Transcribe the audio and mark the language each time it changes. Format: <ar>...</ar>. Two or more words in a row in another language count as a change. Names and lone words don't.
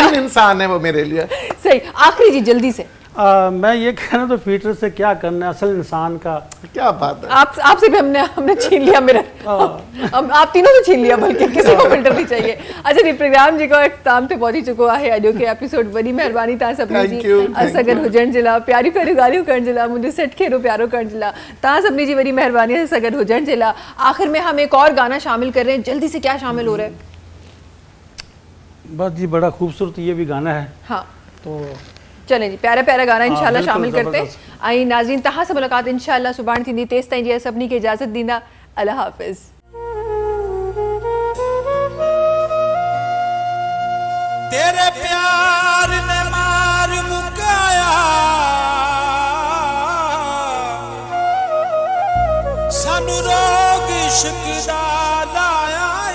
<ur>ترین انسان ہے وہ میرے لیے. صحیح۔ آخری جی جلدی سے, میں یہ کہنا تو فلٹر سے کیا کرنا ہے، اصل انسان کا. کیا بات ہے. آپ سے بھی ہم نے چھین لیا مرر، آپ تینوں سے چھین لیا، بلکہ کسی کو فلٹر نہیں چاہیے.</ur> <sd>अच्छा जी प्रोग्राम जी का इख्तिताम ते पहुंची चुको है अॼो के एपिसोड। वॾी महिरबानी तव्हां सभिनी</sd> <en>Thank</en> <sd>जी</sd> <en>you, thank</en> <sd>असां गॾु</sd> <en>you.</en> <sd>हुजण जे लाइ, प्यारी प्यारी ॻाल्हियूं करण जे लाइ, मुंहिंजो सेट खेरो प्यारो करण जे लाइ तव्हां सभिनी जी वॾी महिरबानी है असां गॾु हुजण जे लाइ।</sd> <ur>آخر میں ہم ایک اور گانا شامل کر رہے ہیں، جلدی سے کیا شامل ہو رہا ہے? بس جی بڑا خوبصورت یہ بھی گانا ہے, हाँ तो چلیں جی، پیارا پیارا گانا ان شاءاللہ बिल्कुल, شامل کرتے ज़बरदस्त।</ur> <sd>आई। नाज़रीन तहां से मुलाकात इंशाल्लाह सुभाणे थींदी, तेसि ताईं जी सभिनी खे इजाज़त ॾींदा।</sd> <ur>اللہ حافظ.</ur> <pa>تیرے پیار نے مار مکایا، سانوں روگ عشق دا لایا</pa>